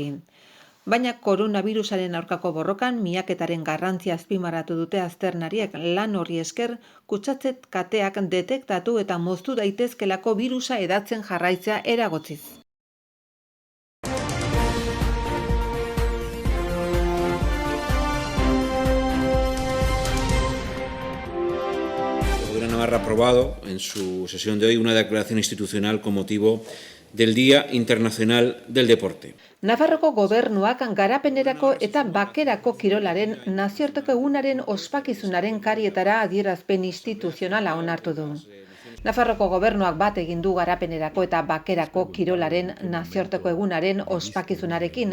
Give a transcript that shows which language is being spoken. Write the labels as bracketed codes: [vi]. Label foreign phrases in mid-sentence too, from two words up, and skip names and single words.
[eu] Baina koronavirusaren aurkako borrokan miaketaren garrantzia azpimarratu dute azternariek lan horri esker kutsatze kateak detektatu eta moztu daitezkelako birusa hedatzen jarraitzea eragotziz. [es] Navarra ha aprobado en su sesión de hoy una declaración institucional con motivo del Día Internacional del Deporte. [eu] Nafarroko gobernuak garapenerako eta bakerako kirolaren nazioarteko egunaren ospakizunaren karietara adierazpen instituzionala onartu du. Nafarroko gobernuak bat egin du garapenerako eta bakerako kirolaren nazioarteko egunaren ospakizunarekin.